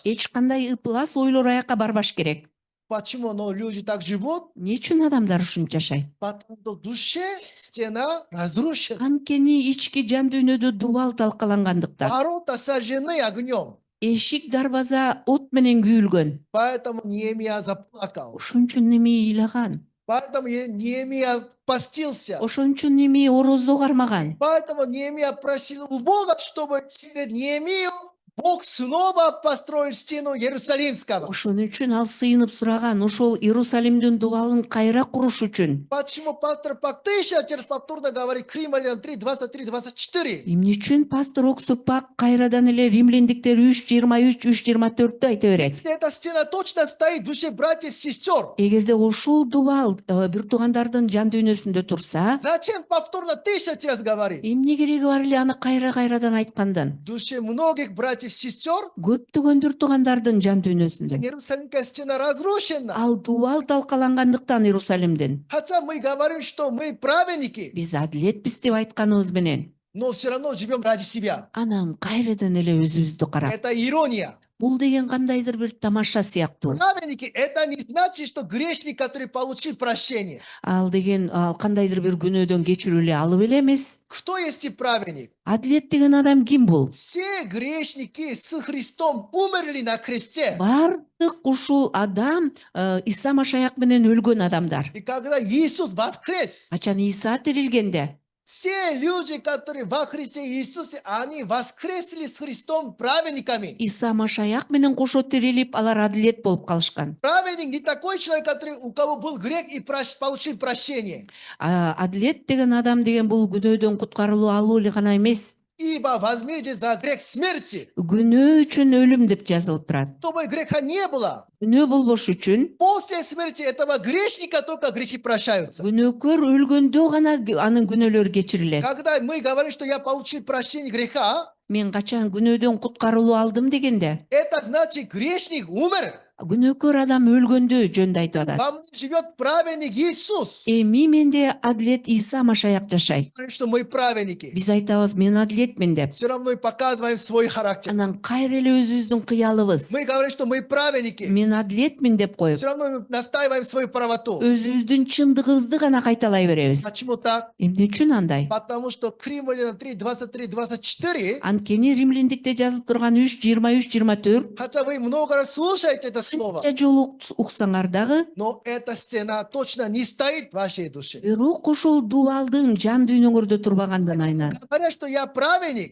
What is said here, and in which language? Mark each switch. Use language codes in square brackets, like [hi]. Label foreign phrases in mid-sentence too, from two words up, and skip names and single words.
[ky] Эч кандай ыплас ойлор аякка барбаш керек. [ru] Почему? Но люди так живут, [ky] Эмне үчүн адамдар ушинтип жашайт? [ru] потому что в душе стена разрушена. [ky] Анткени ички жан дүйнөдө дубал талкалангандыктан. [ru] Ворота сожжены огнем. [ky] Эшик дарбаза от менен күйүлгөн. [ru] Поэтому Неемия заплакал. [ky] Ошон үчүн Немей ыйлаган. [ru] Поэтому Неемия постился. [ky] Ошон үчүн Немей орозо кармаган. [ru] Поэтому Неемия просил у Бога, чтобы через Неемию Бог снова построил стену Иерусалимского. [ky] Ошон үчүн ал сыйынып сураган ошол Иерусалимдин дубалын кайра куруш үчүн. [ru] Почему пастор Пак еще через повторно говорит Римлянам 3, 23, 24? [ky] Эмне үчүн пастор Оксупак кайрадан эле римлендиктер 3:23, 3:24-тө айта берет? [ru] Если эта стена точно стоит в душе братьев и сестер, [ky] Эгерде ушул дубал бир туугандардын жан дүйнөсүндө турса, [ru] зачем повторно 1000 раз говорит? [ky] эмне кереги бар эле аны кайрадан айткандан? [ru] В душе многих братьев и сестер [ky] Көптөгөн бир туугандардын жан дүйнөсүндө. [ru] Иерусалимская стена разрушена. [ky] Ал дубал талкалангандыктан Иерусалимдин. [ru] Хотя мы говорим, что мы праведники, [ky] Биз адилетпиз деп айтканыбыз менен, [ru] но все равно живем ради себя. [ky] анан кайрадан эле өзүбүздү карап. [ru] Это ирония. [ky] Бул деген кандайдыр бир тамаша сыяктуу. [ru] Праведники – это не значит, что грешник, который получил прощение. [ky] Ал деген кандайдыр бир күнөөдөн кечирүү эле алып эле эмес. [ru] Кто есть и праведник? [ky] Адилет деген адам ким бул? [ru] Все грешники с Христом умерли на кресте. [ky] Бардык ушул адам Иса Машаяк менен өлгөн адамдар. [ru] И когда Иисус воскрес, [ky] Качан Иса тирилгенде, [ru] все люди, которые во Христе Иисусе, они воскресли с Христом праведниками. [ky] Иса Машаяк менен кошо тирилип, алар адилет болуп калышкан. [ru] Праведник не такой человек, который, у кого был грех и получил прощение. [ky] Адилет деген адам деген бул күнөөдөн куткарылуу алуу эле гана эмес. [ru] Ибо возмездие за грех смерти. [ky] Күнөө үчүн өлүм деп жазылып турат. [ru] Чтобы греха не было. [ky] Күнөө болбош үчүн [ru] После смерти этого грешника только грехи прощаются. [ky] күнөөкөр өлгөндө гана анын күнөөлөрү кечирилет. [ru] Когда мы говорим, что я получил прощение греха, [ky] Мен качан күнөөдөн куткарылуу алдым дегенде, [ru] это значит грешник умер. [ky] күнөөкөр адам өлгөндө жөнүндө айтып атат. [ru] Во мне живет праведник Иисус. [ky] Эми менде адилет Иса Машаяк жашайт. [ru] Говорим, что мы праведники. [ky] Биз айтабыз мен адилетмин деп. [ru] Все равно и показываем свой характер. [ky] Анан кайра эле өзүбүздүн кыялыбыз. [ru] Мы говорим, что мы праведники. [ky] Мен адилетмин деп коюп, [ru] Все равно мы настаиваем свою правоту. [ky] өзүбүздүн чындыгыбызды гана кайталай беребиз. [ru] Почему так? [ky] Эмне үчүн андай? [ru] Потому что Римлянам 3, 23, 24, [ky] Анткени римлендикте жазылып турган 3:23-24 [ru] хотя вы много раз слушаете это слово, [ky] канча жолу уксаңар дагы, [ru] но эта стена точно не стоит в вашей душе. [ky] бирок ошол дубалдын жан дүйнөңөрдө турбагандан айнан. [ru] Говоря, что я праведник,